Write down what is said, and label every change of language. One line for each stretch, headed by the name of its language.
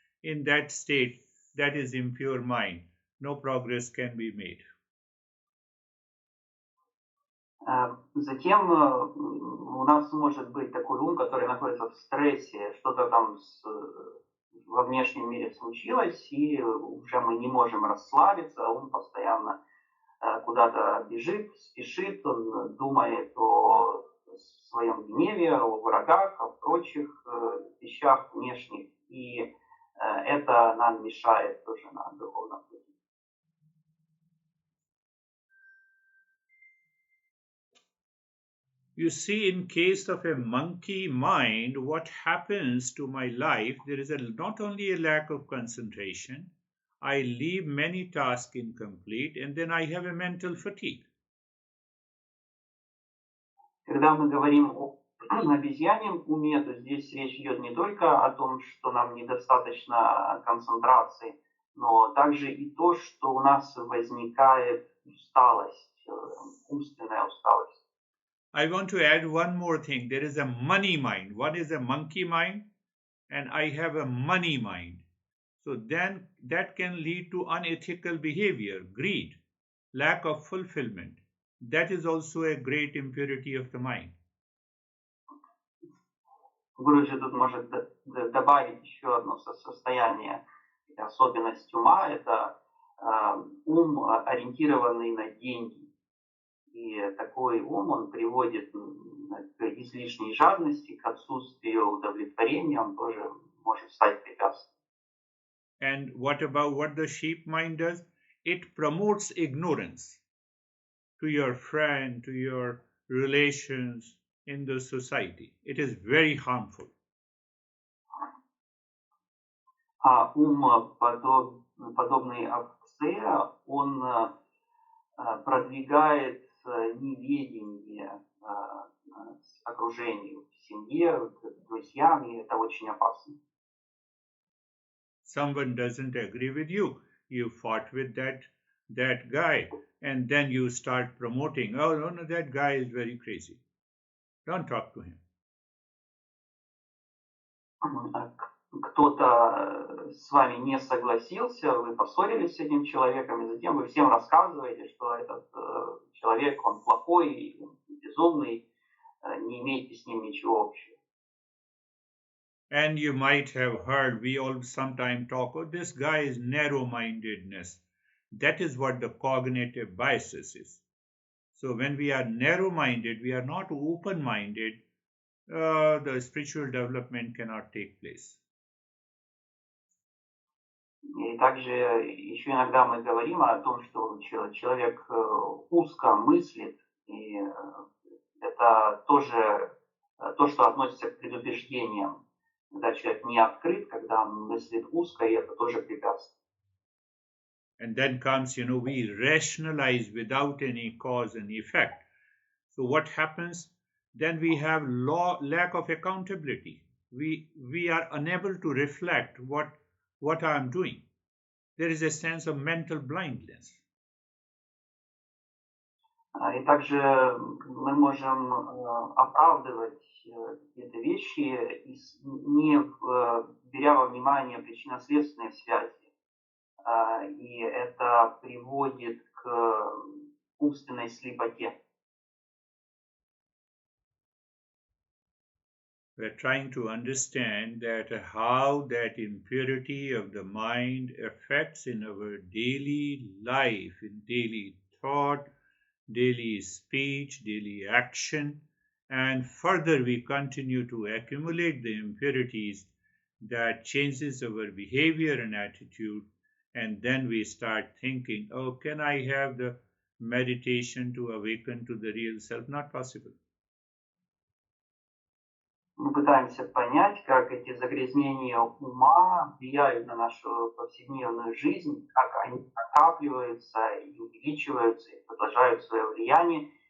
English: In that state, that is impure mind. No progress can be made.
Russian: Затем у нас может быть такой ум, который находится в стрессе, что-то там во внешнем мире случилось, и уже мы не можем расслабиться, он постоянно куда-то бежит, спешит, он думает о своем гневе, о врагах, о прочих вещах внешних, и это нам мешает тоже на духовном пути.
English: You see, in case of a monkey mind, what happens to my life, there is not only a lack of concentration, I leave many tasks incomplete, and then I have a mental fatigue.
Russian: Когда мы говорим о обезьяньем уме, то здесь речь идет не только о том, что нам недостаточно концентрации, но также и то, что у нас возникает усталость, умственная усталость.
English: I want to add one more thing. There is a money mind. One is a monkey mind, and I have a money mind. So then that can lead to unethical behavior, greed, lack of fulfillment. That is also a great impurity of the mind.
Russian: Гуруджи тут может добавить еще одно состояние, особенность ума, это ум, ориентированный на деньги. И такой ум, он приводит к излишней жадности, к отсутствию удовлетворения, он тоже может стать препятствием.
English: And what about what the sheep mind does? It promotes ignorance to your friend, to your relations in the society. It is very harmful.
Russian: А ум, подобный овце, он продвигает неведение окружению, семье, друзьям, и это очень опасно.
English: Someone doesn't agree with you. You fought with that guy, and then you start promoting, oh, no, that guy is very crazy. Don't talk to him.
Russian: Кто-то с вами не согласился, вы поссорились с этим человеком, и затем вы всем рассказываете, что этот человек, он плохой, безумный, не имеете с ним ничего общего.
English: And you might have heard, we all sometimes talk, oh, this guy is narrow-mindedness. That is what the cognitive biases is. So when we are narrow-minded, we are not open-minded the spiritual development cannot take place.
Russian: И также еще иногда мы говорим о том, что человек узко мыслит, и это тоже то, что относится к предубеждениям. Когда человек не открыт, когда он мыслит узко, и это тоже препятствие.
English: And then comes, we rationalize without any cause and effect. So what happens? Then we have lack of accountability. We are unable to reflect what I am doing. There is a sense of mental blindness.
Russian: И также мы можем оправдывать какие-то вещи, не беря во внимание причинно-следственные связи. И это приводит к умственной слепоте.
English: We're trying to understand that how that impurity of the mind affects in our daily life, in daily thought, daily speech, daily action, and further we continue to accumulate the impurities that changes our behavior and attitude, and then we start thinking, oh, can I have the meditation to awaken to the real self? Not possible.
Russian: Мы пытаемся понять, как эти загрязнения ума влияют на нашу повседневную жизнь, как они накапливаются и увеличиваются, и продолжают свое влияние.